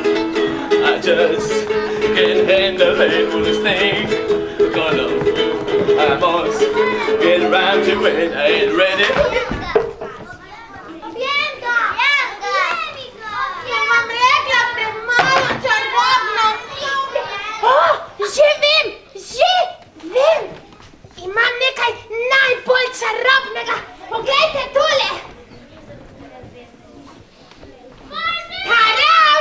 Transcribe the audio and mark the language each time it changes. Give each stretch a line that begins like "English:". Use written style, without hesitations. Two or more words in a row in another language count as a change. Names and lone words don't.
English: I just can't handle it. Worst thing, cuddle. I must get around to it. I ain't ready.
Slovenian: Že vem! Imam nekaj najbolj čarobnega. Poglejte tole! Taram!